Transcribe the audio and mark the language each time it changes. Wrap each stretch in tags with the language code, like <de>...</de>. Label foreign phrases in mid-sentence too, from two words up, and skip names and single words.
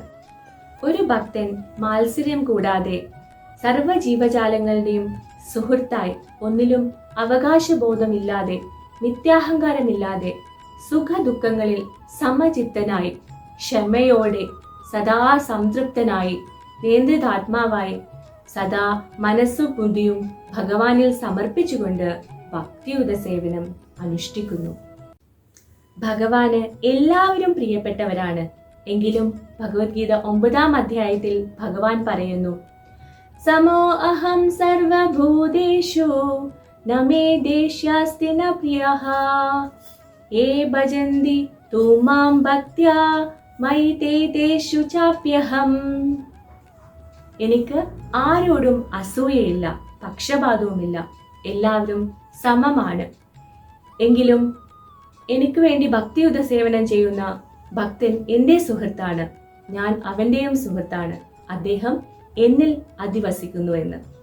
<ml>ഒരു ഭക്തൻ മാത്സര്യം കൂടാതെ സർവ്വ ജീവജാലങ്ങളുടെയും സുഹൃത്തായി, ഒന്നിലും അവകാശബോധമില്ലാതെ, മിഥ്യാഹങ്കാരമില്ലാതെ, സുഖ ദുഃഖങ്ങളിൽ സമചിത്തനായി, ക്ഷമയോടെ, സദാ സംതൃപ്തനായി, നിയന്ത്രിതാത്മാവായി, സദാ മനസ്സും ബുദ്ധിയും ഭഗവാനിൽ സമർപ്പിച്ചുകൊണ്ട് ഭക്തിയുത സേവനം അനുഷ്ഠിക്കുന്നു. ഭഗവാന് എല്ലാവരും പ്രിയപ്പെട്ടവരാണ്. എങ്കിലും ഭഗവത്ഗീത 9-ാം അധ്യായത്തിൽ ഭഗവാൻ പറയുന്നു,</ml> <sa>സമോ അഹം സർവഭൂതേഷു ന മേ ദേഷ്യാസ്തി ന പ്രിയഃ യേ ഭജന്തി തു മാം ഭക്ത്യാ മയി തേ തേഷു ചാപ്യഹം.</sa> <ml>എനിക്ക് ആരോടും അസൂയയില്ല, പക്ഷപാതവുമില്ല. എല്ലാവരും സമമാണ്. എങ്കിലും എനിക്ക് വേണ്ടി ഭക്തിയുത സേവനം ചെയ്യുന്ന ഭക്തൻ എന്റെ സുഹൃത്താണ്. ഞാൻ അവന്റെയും സുഹൃത്താണ്. അദ്ദേഹം എന്നിൽ അധിവസിക്കുന്നു എന്ന്.</ml>